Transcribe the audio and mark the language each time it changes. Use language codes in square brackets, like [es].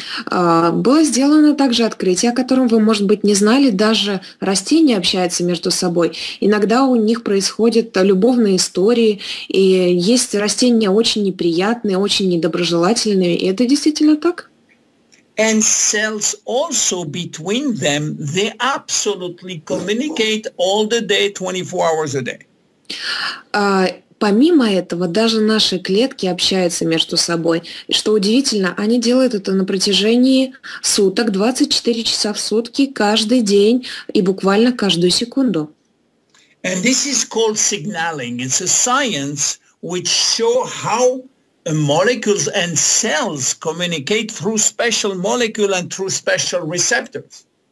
[ru] Было сделано также открытие, о котором вы, может быть, не знали. Даже растения общаются между собой. Иногда у них происходят любовные истории, и есть растения очень неприятные, очень недоброжелательные, и это действительно так. [en] And cells also between them, they absolutely communicate all the day, 24 hours a day. [ru] Помимо этого, даже наши клетки общаются между собой. И что удивительно, они делают это на протяжении суток, 24 часа в сутки, каждый день и буквально каждую секунду. [en] And this is called signaling. It's a science which shows how molecules and cells communicate through special molecule and through special receptors.